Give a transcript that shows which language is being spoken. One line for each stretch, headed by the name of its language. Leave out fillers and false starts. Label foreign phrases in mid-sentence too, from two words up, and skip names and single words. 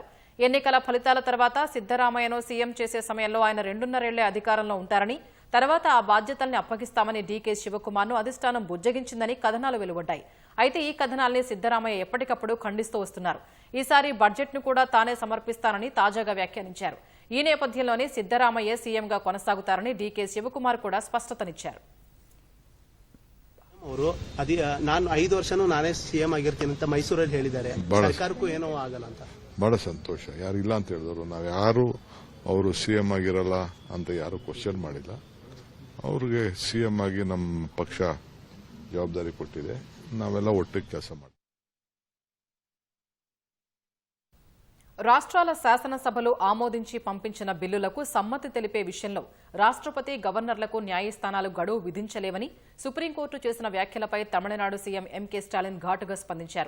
Telugu: ఎన్నికల ఫలితాల తర్వాత సిద్దరామయ్యను సీఎం చేసే సమయంలో ఆయన 2.5 ఏళ్లే అధికారంలో ఉంటారని, తర్వాత ఆ బాధ్యతల్ని అప్పగిస్తామని డీకే శివకుమార్ను అధిష్టానం బుజ్జగించిందని కథనాలు వెలువడ్డాయి. అయితే ఈ కథనాల్ని సిద్దరామయ్య ఎప్పటికప్పుడు ఖండిస్తూ వస్తున్నారు. ఈసారి బడ్జెట్ను కూడా తానే సమర్పిస్తానని తాజాగా వ్యాఖ్యానించారు. ఈ నేపథ్యంలోనే సిద్దరామయ్య సీఎంగా కొనసాగుతారని డీకే శివకుమార్ కూడా ಸ್ಪಷ್ಟತನಿచ్చారు.
Kannada: ಅವರು ನಾನು 5 ವರ್ಷನೂ ನಾನೇ ಸಿಎಂ ಆಗಿರ್ತೀನಿ ಅಂತ ಮೈಸೂರಲ್ಲಿ ಹೇಳಿದ್ದಾರೆ. ಸರ್ಕಾರಕ್ಕೂ ಏನೋ ಆಗಲ್ಲ ಅಂತ. ಬಹಳ ಸಂತೋಷ. ಯಾರು ಇಲ್ಲ ಅಂತ ಹೇಳಿದ್ರು, ನಾವು ಯಾರು ಅವರು ಸಿಎಂ ಆಗಿರಲ್ಲ ಅಂತ ಯಾರು ಕ್ವಶನ್ ಮಾಡಿಲ್ಲ. ಅವ್ರಿಗೆ ಸಿಎಂ ಆಗಿ ನಮ್ಮ ಪಕ್ಷ ಜವಾಬ್ದಾರಿ ಕೊಟ್ಟಿದೆ. ನಾವೆಲ್ಲ ಒಟ್ಟಿಗೆ ಕೆಲಸ ಮಾಡ್ತೀವಿ.
Telugu: రాష్ట్రాల శాసనసభలు ఆమోదించి పంపించిన బిల్లులకు సమ్మతి తెలిపే విషయంలో రాష్ట్రపతి గవర్నర్లకు న్యాయస్థానాలు గడువు విధించలేవని సుప్రీంకోర్టు చేసిన వ్యాఖ్యలపై తమిళనాడు సీఎం ఎంకే స్టాలిన్ ఘాటుగా స్పందించారు.